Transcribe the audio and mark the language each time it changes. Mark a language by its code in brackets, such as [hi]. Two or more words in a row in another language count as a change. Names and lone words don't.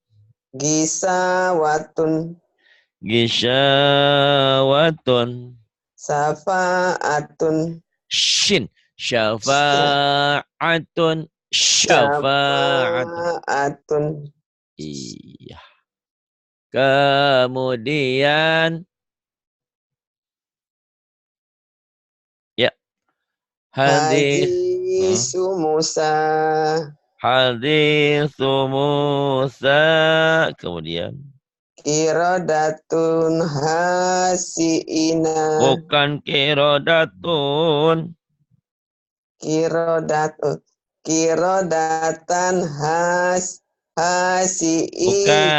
[ar] Gisyawatun. Safa'atun. Shin. Syafa'atun. Syafa'atun. syafa'atun. [id] Iya. Kemudian ya hadis. [ar] حديث موسى. حديث موسى. [id] Kemudian [ar] قراءة حسنة. [id] bukan kirodatun. [ar] Qirodatan [id] Bukan